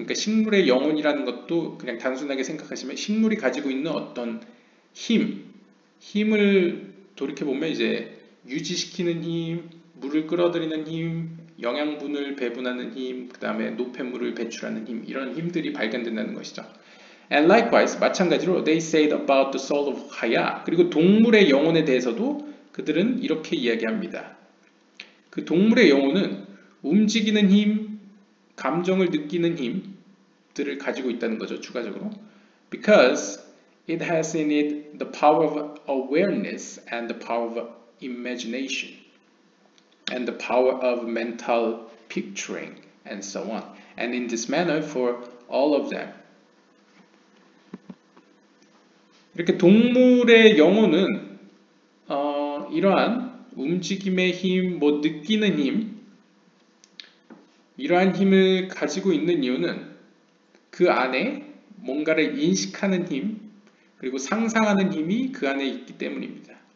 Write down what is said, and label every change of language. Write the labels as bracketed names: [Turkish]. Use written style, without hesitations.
[Korean] 그러니까 식물의 영혼이라는 것도 그냥 단순하게 생각하시면 식물이 가지고 있는 어떤 힘을 돌이켜보면 이제 유지시키는 힘, 물을 끌어들이는 힘, 영양분을 배분하는 힘, 그 다음에 노폐물을 배출하는 힘, 이런 힘들이 발견된다는 것이죠. [English] And likewise, [Korean] 마찬가지로 [English] they said about the soul of Haya. [Korean] 그리고 동물의 영혼에 대해서도 그들은 이렇게 이야기합니다. 그 동물의 영혼은 움직이는 힘, 감정을 느끼는 힘들을 가지고 있다는 거죠. 추가적으로. [English] Because it has in it the power of awareness and the power of imagination and the power of mental picturing and so on. And in this manner for all of them. [Korean] 이렇게 동물의 영혼은 이러한 움직임의 힘, 느끼는 힘, 이러한 힘을 가지고 있는 이유는 그 안에 뭔가를 인식하는 힘, 그리고 상상하는 힘이 그 안에 있기 때문입니다.